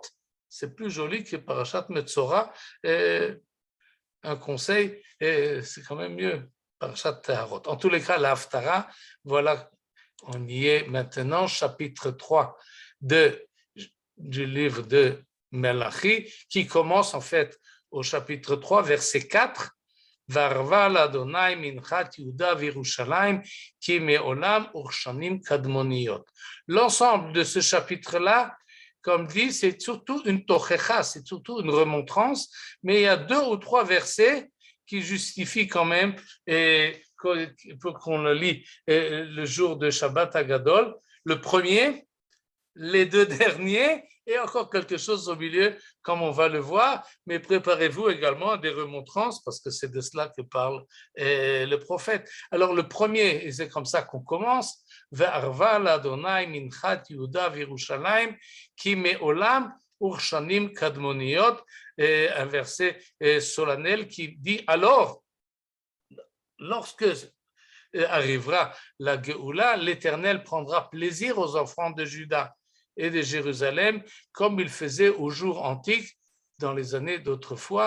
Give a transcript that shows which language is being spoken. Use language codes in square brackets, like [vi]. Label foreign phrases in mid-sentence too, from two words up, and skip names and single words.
[fr] C'est plus joli que [he] פרשת מצורע. [fr] Un conseil, c'est quand même mieux, [he] פרשת טהרות. [fr] En tous les cas, la Haftara, voilà, on y est maintenant, chapitre 3 du livre de Melachi, qui commence en fait au chapitre 3, verset 4, [he] וערבה לה' מנחת יהודה וירושלם כימי עולם וכשנים קדמניות. [fr] L'ensemble de ce chapitre-là, comme dit, c'est surtout une tochecha, c'est surtout une remontrance, mais il y a 2 ou 3 versets qui justifient quand même, pour qu'on le lit le jour de [he] שבת הגדול. [fr] Le premier, les 2 derniers, et encore quelque chose au milieu, comme on va le voir, mais préparez-vous également à des remontrances, parce que c'est de cela que parle le prophète. Alors le premier, et c'est comme ça qu'on commence, [he] וערבה לה' מנחת יהודה וירושלם כימי עולם וכשנים קדמניות, [fr] un verset solennel qui dit alors, lorsque arrivera la Géoula, l'Éternel prendra plaisir aux enfants de Juda et de Jérusalem, comme il faisait aux jours antiques, dans les années d'autrefois.